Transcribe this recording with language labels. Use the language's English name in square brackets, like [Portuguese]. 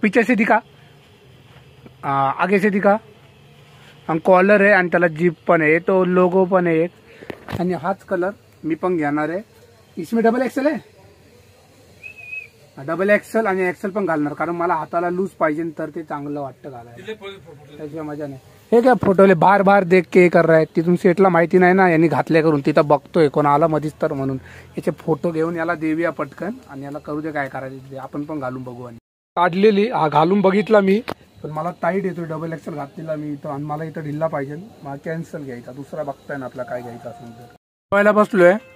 [Hindi] पीछे से दिखा, आगे से दिखा. [Marathi] आणि कॉलर आहे आणि त्याला जीप पण आहे, तो लोगो पण आहे एक. आणि हाच कलर मी पण घेणार आहे. इसमें डबल एक्सेल आहे, डबल एक्सेल आणि एक्सेल पण घालणार, कारण मला हाताला लूज पाहिजे तर ते चांगलं वाटतं घालायला. त्याच्या मजा नाही. हे काय फोटोले [Hindi] बार देख के कर रहा है. [Marathi] तिथून सेटला माहिती नाही ना यांनी घातल्या करून, तिथं बघतोय कोण आला मधीच तर, म्हणून याचे फोटो घेऊन याला देऊया पटकन आणि याला करू दे काय करायचं ते, आपण पण घालून बघू. आणि काढलेली हा घालून बघितला मी, पण मला टाईट येतोय. डबल एक्सेल घातलेला मी इथं आणि मला इथं ढिल्ला पाहिजे. मला कॅन्सल घ्यायचा, दुसरा बघताय ना आपला काय घ्यायचा असेल तर. जेवायला बसलोय.